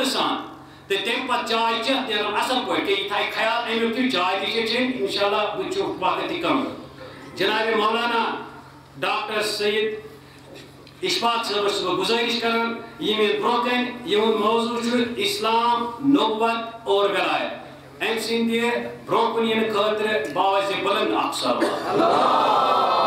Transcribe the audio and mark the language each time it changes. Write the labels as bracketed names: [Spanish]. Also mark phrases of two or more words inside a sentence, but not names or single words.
[Kashmiri] سان تہٕ تَمہِ پتہٕ چاے چٮ۪تھ نیرن اصل پٲٹھۍ کہِ یہِ تھایہِ خیال امیُک تہِ چاے تہِ چھِ چیٚنۍ [Arabic] انشاء اللہ [Kashmiri] بہٕ چھُ وقت تہِ کم جناب مولانا ڈاکٹر سید اشفاق صٲبس چھُس بہٕ گُزٲرِش کران یِم یِن برونٛہہ کَنہِ یِہُنٛد موضوٗع چھُ [Urdu] اسلام نبوت اور ولایت [Kashmiri] أمۍ سٕنٛدِ برونٛہہ کُن یِنہٕ خٲطرٕ باوزِ بلند اکھ سوال